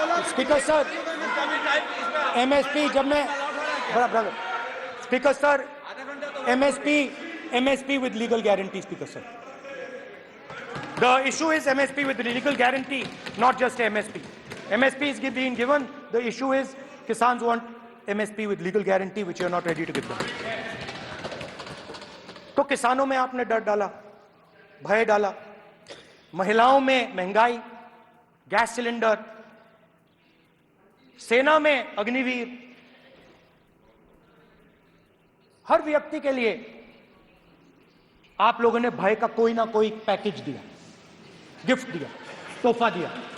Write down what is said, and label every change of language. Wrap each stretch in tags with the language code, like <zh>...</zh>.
<en>Speaker sir, MSP जब मैं बराबर, speaker sir, MSP with legal guarantee, speaker sir, the issue is MSP with legal guarantee, not just MSP. MSP is being given, the issue is Kisans want MSP with legal guarantee which you are not ready to give them.</en> <hi>तो किसानों में आपने डर डाला, भय डाला, महिलाओं में महंगाई, गैस सिलेंडर, सेना में अग्निवीर, हर व्यक्ति के लिए आप लोगों ने भय का कोई ना कोई पैकेज दिया, गिफ्ट दिया, तोहफा दिया।</hi>